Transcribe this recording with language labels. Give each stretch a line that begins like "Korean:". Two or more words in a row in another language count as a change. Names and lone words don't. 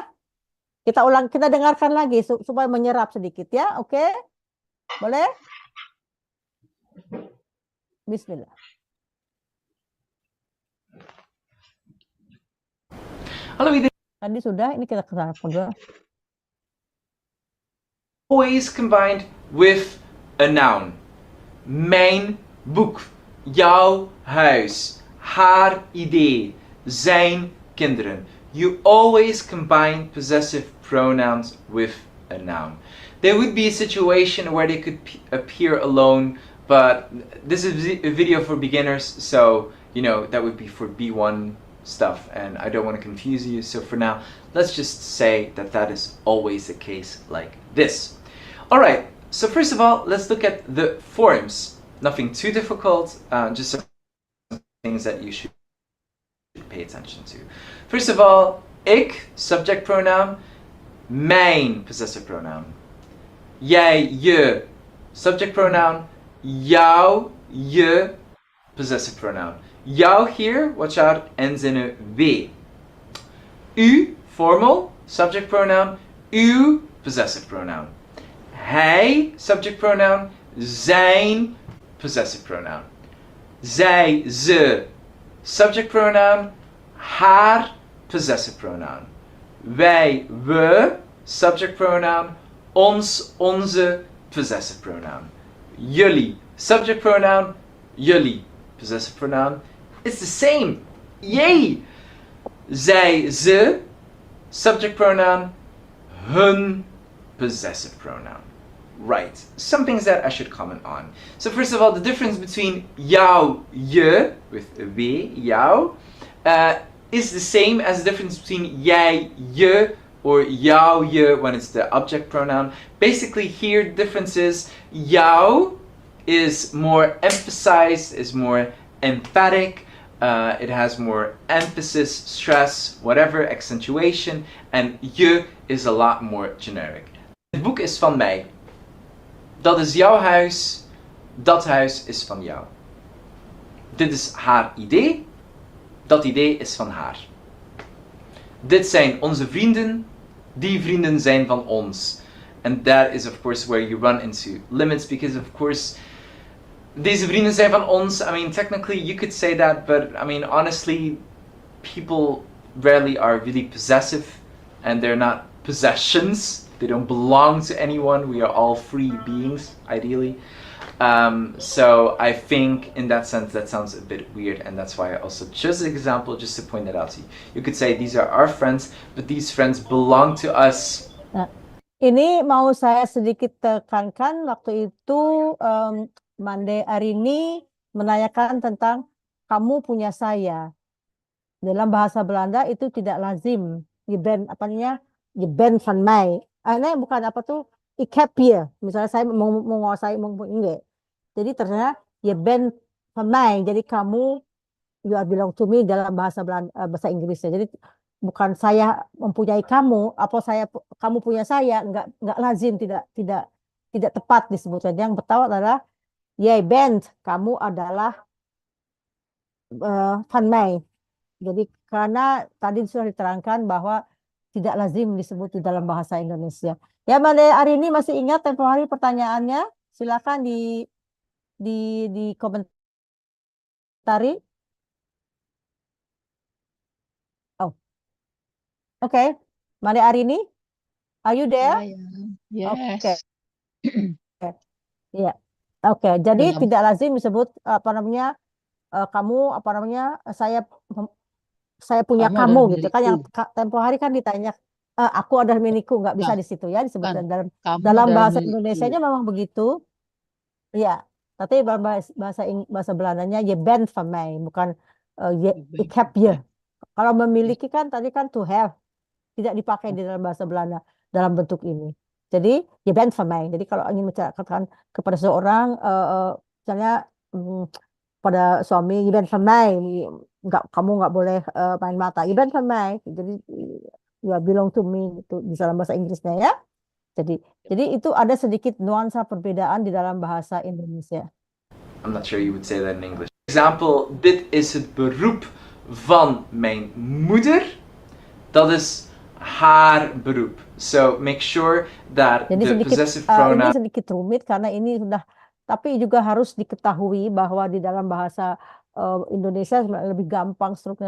Indonesian: Kita ulang, kita dengarkan lagi supaya menyerap sedikit ya. Oke? Boleh? Bismillah.
Dutch: Halo iedereen.
Indonesian: Tadi sudah, ini kita kesana kedua.
English: Always combined with a noun.
Dutch: Mijn boek, jouw huis, haar idee, zijn kinderen.
English: You always combine possessive pronouns with a noun. There would be a situation where they could appear alone, but this is a video for beginners, so you know that would be for B1 stuff, and I don't want to confuse you, so for now let's just say that that is always the case like this. Alright, so first of all let's look at the forms. Nothing too difficult, just some things that you should pay attention to. First of all, ik, subject pronoun, mijn, possessive pronoun.
Dutch: Jij, je,
English: subject pronoun,
Dutch: jou, je,
English: possessive pronoun. Jou here, watch out, ends in a W. U, formal, subject pronoun, uw, possessive pronoun. Hij, subject pronoun, zijn, possessive pronoun.
Dutch: Zij, ze,
English: subject pronoun, haar, possessive pronoun.
Dutch: Wij, we,
English: subject pronoun,
Dutch: ons, onze,
English: possessive pronoun. Jullie, subject pronoun, jullie. possessive pronoun, it's the same. Yay!
Dutch: Zij, ze,
English: subject pronoun, hun, possessive pronoun. Right, some things that I should comment on. So first of all, the difference between
Dutch: jou, je,
English: with a w, jou, is the same as the difference between
Dutch: jij, je,
English: or
Dutch: jou, je
English: when it's the object pronoun. Basically here the difference is jou is more emphasized, is more emphatic, it has more emphasis, stress, whatever, accentuation, and je is a lot more generic.
Dutch: Het boek is van mij. Dat is jouw huis, dat huis is van jou. Dit is haar idee, dat idee is van haar. Dit zijn onze vrienden, die vrienden zijn van ons.
English: And that is of course where you run into limits, because of course
Dutch: deze vrienden zijn van ons.
English: I mean, technically you could say that, but I mean, honestly, people rarely are really possessive, and they're not possessions. They don't belong to anyone. We are all free beings, ideally. So I think in that sense that sounds a bit weird, and that's why I also chose the example just to point that out to you. You could say these are our friends, but these friends belong to us.
Indonesian: Nah, ini mau saya sedikit tekankan, waktu itu Mande Arini menanyakan tentang kamu punya saya. Dalam bahasa Belanda itu tidak lazim.
Dutch: Je bent,
Indonesian: apa namanya?
Dutch: Je bent van mij.
Indonesian: Ini bukan apa tuh,
Dutch: ik heb je.
Indonesian: Misalnya saya mau menguasai, enggak. Jadi ternyata
Dutch: je bent van mij.
Indonesian: Jadi kamu,
English: you are belong to me
Indonesian: dalam bahasa Belanda, bahasa Inggrisnya. Jadi bukan saya mempunyai kamu, apa kamu punya saya, enggak lazim, tidak tepat disebutkan. Yang betul adalah
Dutch: jij bent,
Indonesian: kamu adalah
Dutch: van mij.
Indonesian: Jadi karena tadi sudah diterangkan bahwa tidak lazim disebut di dalam bahasa Indonesia. Ya, Mande Arini masih ingat tempo hari pertanyaannya? Silakan di komentari. Oh, oke. Mande Arini,
English: are you there? Yes.
Indonesian: Oke. Iya. Oke, jadi tidak lazim disebut apa namanya kamu apa namanya saya punya kamu gitu kan, yang tempo hari kan ditanya aku adalah milikku, nggak bisa di situ ya disebutkan dalam bahasa Indonesianya memang begitu. Iya, tapi bahasa Belandanya
Dutch: je bent van mij,
Indonesian: bukan
Dutch: ik heb je.
Indonesian: Kalau memiliki kan tadi kan
English: to have,
Indonesian: tidak dipakai di dalam bahasa Belanda dalam bentuk ini. Jadi
Dutch: je bent van mij.
Indonesian: Jadi kalau ingin menceritakan kepada seorang misalnya pada suami,
Dutch: je bent van mij,
Indonesian: kamu nggak boleh main mata,
Dutch: je bent van mij.
Indonesian: Jadi
English: you belong to me
Indonesian: itu di dalam bahasa Inggrisnya ya. Jadi itu ada sedikit nuansa perbedaan di dalam bahasa Indonesia.
English: I'm not sure you would say that in English. Example,
Dutch: dit is het beroep van mijn moeder. Dat is haar beroep.
English: So make sure that the possessive pronoun.
Indonesian: Ini sedikit rumit karena ini sudah, tapi juga harus diketahui bahwa di dalam bahasa Indonesia lebih gampang strukturnya.